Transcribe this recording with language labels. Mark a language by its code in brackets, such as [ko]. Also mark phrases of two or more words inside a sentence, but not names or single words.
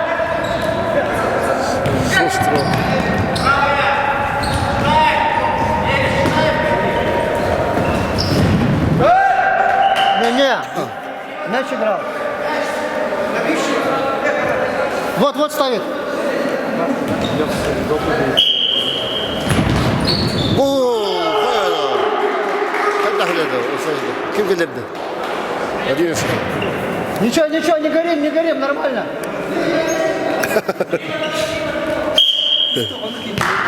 [ru] Шустро. Не. Мяч играл. Вот ставит. [tr] Kim gelirdi? Arıyorsun. [ru] Ничего, не горим, нормально.